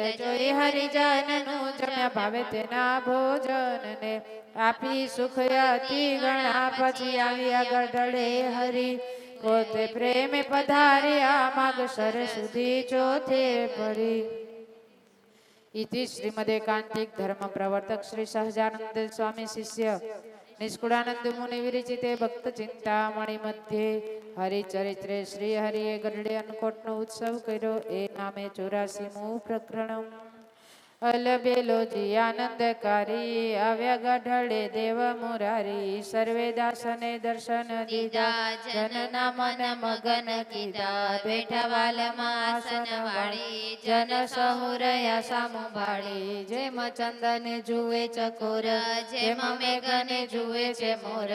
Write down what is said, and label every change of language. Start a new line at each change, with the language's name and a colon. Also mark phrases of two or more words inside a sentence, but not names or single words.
Gujarati: જોઈ હરિજનનું જમ્યા ભાવે તેના ભોજનને આપી સુખ અતિ ગણા પછી આવ્યા ગઢડે હરી પોતે પ્રેમે પધાર્યા માગસર સુધી ચોથે પડી
Sanskrit: इति श्रीमदेकांतिक धर्म प्रवर्तक श्री सहजानंद स्वामी शिष्य निष्कुळानंद मुनि विरचिते भक्त चिंतामणि मध्ये हरिचरित्रे
Gujarati: શ્રી હરિએ ગઢડે અનકોટ નો ઉત્સવ કર્યો એ નામે 84 પ્રકરણ અલબેલોજી આનંદકારી આવ્યા ગઢડે દેવ મુરારી સર્વે દાસને દર્શન દીધા જનના મન મગન કીધા બેઠા વાલમાં આસન વાળી જન સહુરયા સામું ભાળી જેમ ચંદને જુએ ચકોર જેમ મેઘને જુએ છે મોર